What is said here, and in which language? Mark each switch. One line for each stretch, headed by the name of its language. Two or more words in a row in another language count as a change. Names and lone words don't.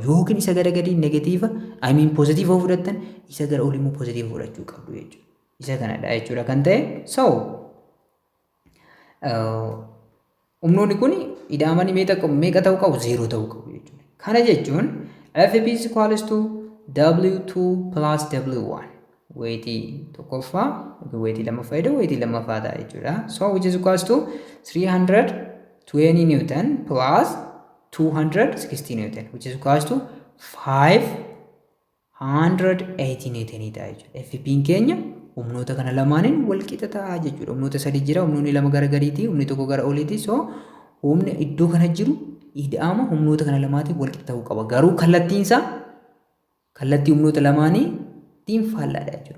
Oromo: Yookiin isa gara gadii negative positive fudhattan isa gara olii immoo positive fudhachuu qabu jechuudha. Isa kanadha jechuudha kan ta'e. So humnoonni kun ida'amanii meeqa ta'uu qabu? 0 ta'uu qabu jechuudha. Kana jechuun
English: fp is equals to w2 plus w1
Oromo: weightii tokkoffaa weightii lammaffaa weightii lammaffaa ta'a jechuudha.
English: So which is equals to 320 Newton plus 260 Newton which is equals to 580 Newton
Oromo: ta'a jechuudha. fp keenya humnoota kana lamaaniin wal qixa ta'a jechuudha. Humnoota sadii jira. Humnoonni lama gara gadiiti, humni tokko gara oliiti. So humni iddoo kana jiru ida'ama humnoota kana lamaatiin wal qixa ta'uu qaba. Garuu kallattiinsaa kallattii humnoota lamaaniitiin faallaadha jechuudha.